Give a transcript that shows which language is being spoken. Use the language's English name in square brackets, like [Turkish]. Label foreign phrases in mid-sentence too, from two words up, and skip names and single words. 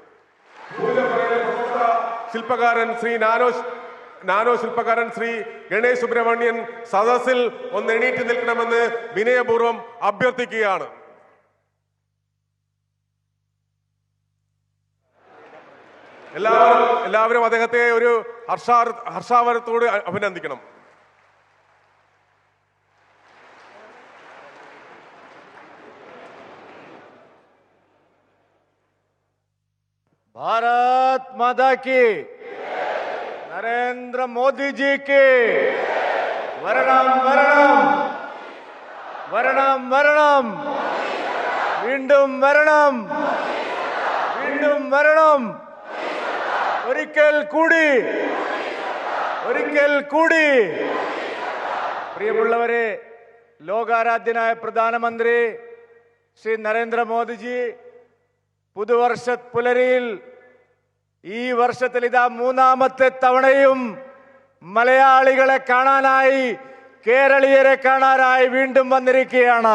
[Malayalam] ശില്പകാരൻ ശ്രീ നാനോ ശില്പകാരൻ ശ്രീ ഗണേഷ് സുബ്രഹ്മണ്യൻ സദസ്സിൽ ഒന്ന് എണീറ്റ് നിൽക്കണമെന്ന് വിനയപൂർവ്വം അഭ്യർത്ഥിക്കുകയാണ്. എല്ലാവരും അദ്ദേഹത്തെ ഒരു ഹർഷാവരത്തോട് അഭിനന്ദിക്കണം. [Hindi] भारत माता की, नरेंद्र मोदी जी की [Malayalam] വരണം വരണം വരണം വരണം വീണ്ടും വരണം വീണ്ടും വരണം ഒരിക്കൽ കൂടി പ്രിയമുള്ളവരെ, ലോകാരാധ്യനായ പ്രധാനമന്ത്രി ശ്രീ നരേന്ദ്രമോദിജി പുതുവർഷ പുലരിയിൽ ഈ വർഷത്തിൽ ഇതാ 3ാമത്തെ തവണയും മലയാളികളെ കാണാനായി, കേരളീയരെ കാണാനായി വീണ്ടും വന്നിരിക്കുകയാണ്.